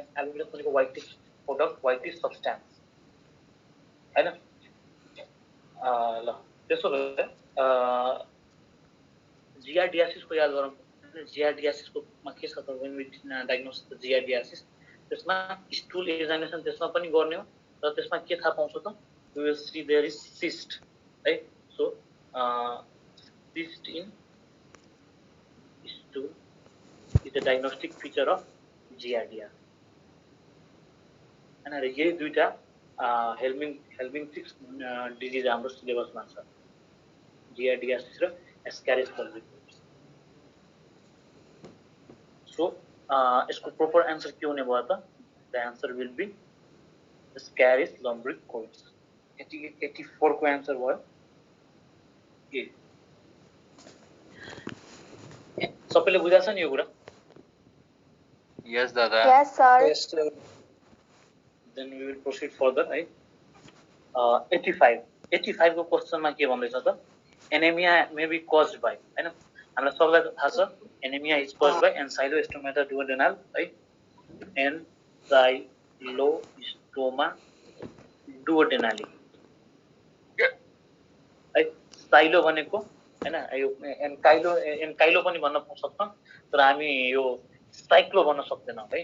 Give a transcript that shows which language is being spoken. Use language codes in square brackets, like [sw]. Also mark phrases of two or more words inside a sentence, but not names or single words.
[ne] एल्बुमिनस भनेको व्हाइटिश प्रोडक्ट व्हाइटिश सब्स्टेन्स हैन। ल त्यसो भए जिआरडियासिस को याद गरौँ। जिआरडियासिस को मा के छ त [en] when we diagnose the giardiasis [ne] त्यसमा [en] stool examination [ne] त्यसमा पनि गर्ने हो र त्यसमा के थाहा पाउँछ त [en] we will see there is cyst [ne] है। [en] so cyst in stool is the diagnostic feature of giardia हैन। [ne] र यही दुईटा हेल्मिन्थिक्स डिजिज हाम्रो सिलेबसमा छ जिआरडियासिस र एस्क्यारिस लम्ब्रिक। [hi] सो इसको [en] proper answer [hi] के होने वाला था? [en] the answer will be Ascaris lumbricoides. [hi] 84 को आंसर हुआ ए। [ne] सबैले बुझा छ नि यो कुरा? [en] यस दादा। yes sir. Then we will proceed further है। [ne] 85 को क्वेश्चन में के भन्दैछ त एनेमिया [en] may be caused by [ne] हैन। हामीलाई सबैलाई थाहा छ एनेमिया [en] is caused by [ne] एन्साइलोस्टोमा डुओडेनल है। एन्साइलोस्टोमा डुओडेनाली है। साइलो भनेको हैन यो एन्काइलो पनि भन्न सक्छौं तर हामी यो साइक्लो भन्न सक्दैनौं है।